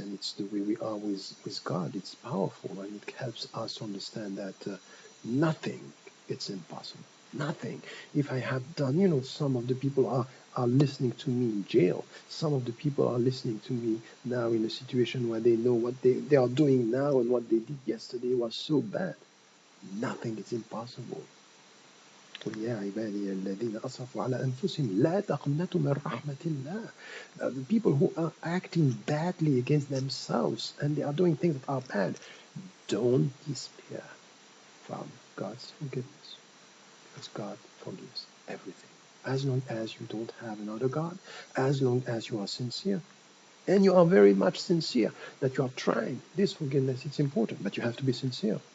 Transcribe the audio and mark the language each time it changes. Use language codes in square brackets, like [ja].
[en] And it's the way we are with God. It's powerful and it helps us to understand that nothing is impossible. Nothing. If I have done, some of the people are listening to me in jail. Some of the people are listening to me now in a situation where they know what they are doing now and what they did yesterday was so bad. Nothing is impossible. [ar] قل يا عبادي الذين أسرفوا على أنفسهم لا تقنطوا من رحمة الله. [en] The people who are acting badly against themselves and they are doing things that are bad, don't despair from God's forgiveness. Because God forgives everything. As long as you don't have another God, as long as you are sincere, and you are very much sincere that you are trying this forgiveness, it's important, but you have to be sincere.